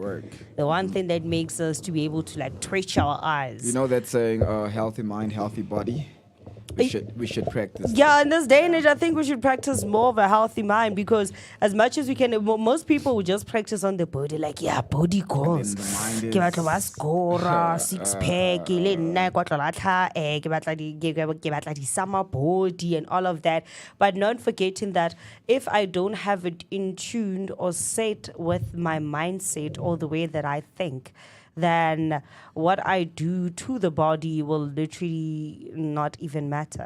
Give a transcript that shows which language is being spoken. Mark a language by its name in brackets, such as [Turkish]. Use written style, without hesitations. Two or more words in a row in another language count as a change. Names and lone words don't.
[English] The one thing that makes us to be able to like twitch our eyes. You know that saying, healthy mind, healthy body? We should practice. Yeah, in this day and age, I think we should practice more of a healthy mind, because as much as we can, most people will just practice on the body, like, body goals. [Tswana] Ke batla ba score, [English] six pack, [Tswana] le nna kwa tlola tlha, ke batla di [English] summer body and all of that, but not forgetting that if I don't have it in tuned or set with my mindset or the way that I think, then what I do to the body will literally not even matter.